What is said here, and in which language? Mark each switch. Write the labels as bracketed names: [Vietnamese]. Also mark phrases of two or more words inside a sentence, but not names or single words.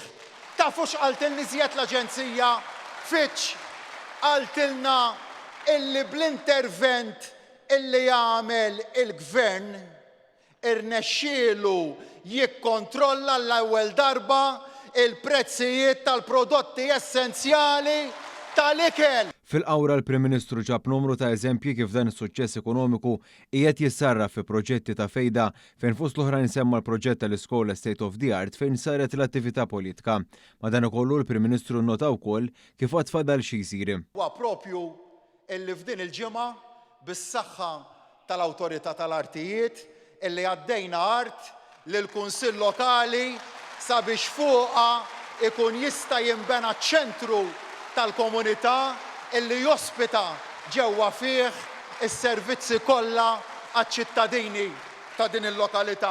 [Maltese] Tafu x'qaltilni żjed l-Aġenzija Fitch qaltilna illi bl-intervent illi jagħmel il-Gvern irnexxielu jikkontrolla l-ewwel darba il-prezzijiet tal-prodotti essenzjali tal-ikel. Fil-qawra l-Prim Ministru ġab numru ta' eżempji kif dan is-suċċess ekonomiku qiegħed jissarraf fi proġetti ta' fejda fejn fost l-oħrajn semma l-proġett tal-iskola [English] State of the Art [Maltese] fejn saret l-attività politika. Madankollu l-Prim Ministru nnota wkoll kif qatt fadal xi jsir. Huwa proprju illi f'din il-ġimgħa bis-saħħa tal-Awtorità tal-Artijiet illi għaddejna art lill-Kunsill Lokali sabiex fuqha ikun jista' jinbena ċentru tal-komunità illi jospita ġewwa fih is-servizzi kollha għaċ-ċittadini ta' din il-lokalità.